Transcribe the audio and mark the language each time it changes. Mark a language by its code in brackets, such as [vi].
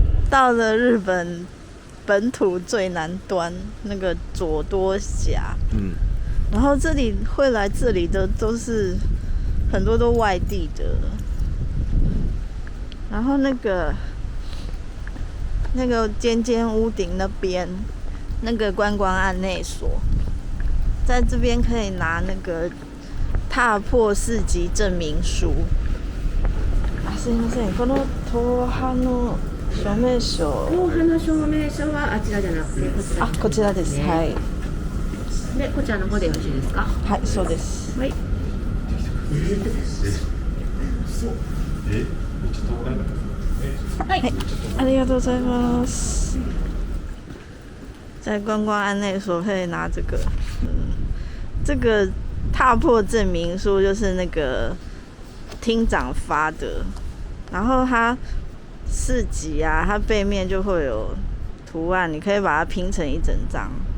[zh] 到了日本本土最南端那個佐多岬，然後這裡會來這裡的都是很多都外地的，然後那個尖尖屋頂那邊那個觀光案內所，在這邊可以拿那個踏破4級證明書。 [ja] すいません、この東派の証明書。後半の証明書はあちらじゃなくてこちら。こちらです。はい。でこちらの方でよろしいですか？はい、そうです。はい。はい、ありがとうございます。 [zh] 在觀光案內所可以拿這個，這個踏破證明書就是那個廳長發的，然後它4級啊，它背面就會有圖案，你可以把它拼成一整張。